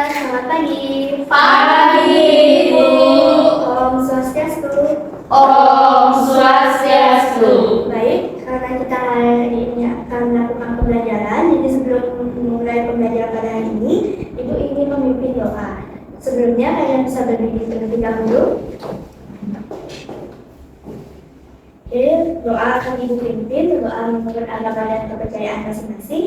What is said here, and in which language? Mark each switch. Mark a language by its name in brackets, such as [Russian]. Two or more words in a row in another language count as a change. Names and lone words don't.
[Indonesian] selamat pagi. Pagi, Ibu. [Balinese] Om Swastiastu. Om Swastiastu. [Indonesian] Baik, karena kita hari ini akan melakukan pembelajaran, jadi sebelum memulai pembelajaran pada hari ini, Ibu ingin memimpin doa. Sebelumnya kalian bisa berdiri terlebih dahulu. Oke, doa akan Ibu pimpin, doa menurut agama dan kepercayaan masing-masing.